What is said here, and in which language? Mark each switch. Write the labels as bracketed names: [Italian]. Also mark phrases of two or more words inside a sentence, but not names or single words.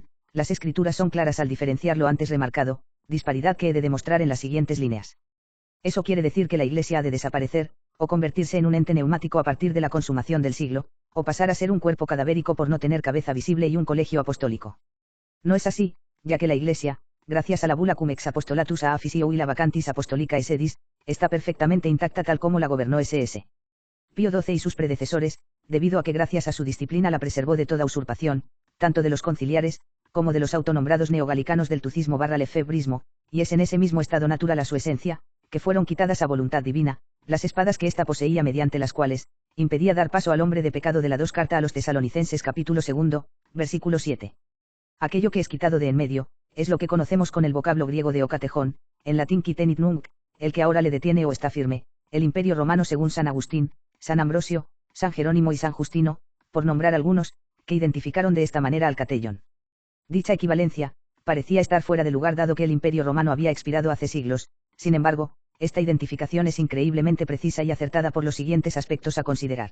[Spanish] Las escrituras son claras al diferenciar lo antes remarcado, disparidad que he de demostrar en las siguientes líneas. Eso quiere decir que la Iglesia ha de desaparecer, o convertirse en un ente neumático a partir de la consumación del siglo, o pasar a ser un cuerpo cadavérico por no tener cabeza visible y un colegio apostólico. No es así, ya que la Iglesia, gracias a la bula [Latin] cum ex apostolatus a officio [Spanish] y la [Latin] vacantis apostolica sedis, [Spanish] está perfectamente intacta tal como la gobernó SS. Pío XII y sus predecesores, debido a que gracias a su disciplina la preservó de toda usurpación, tanto de los conciliares, como de los autonombrados neogalicanos del tucismo / lefebrismo, y es en ese mismo estado natural a su esencia, que fueron quitadas a voluntad divina, las espadas que ésta poseía mediante las cuales, impedía dar paso al hombre de pecado de la 2 carta a los tesalonicenses capítulo 2, versículo 7. Aquello que es quitado de en medio, es lo que conocemos con el vocablo griego de ocatejón, en latín [Latin] qui tenit nunc, [Spanish] el que ahora le detiene o está firme, el imperio romano según San Agustín, San Ambrosio, San Jerónimo y San Justino, por nombrar algunos, que identificaron de esta manera al catellón. Dicha equivalencia, parecía estar fuera de lugar dado que el imperio romano había expirado hace siglos. Sin embargo, esta identificación es increíblemente precisa y acertada por los siguientes aspectos a considerar.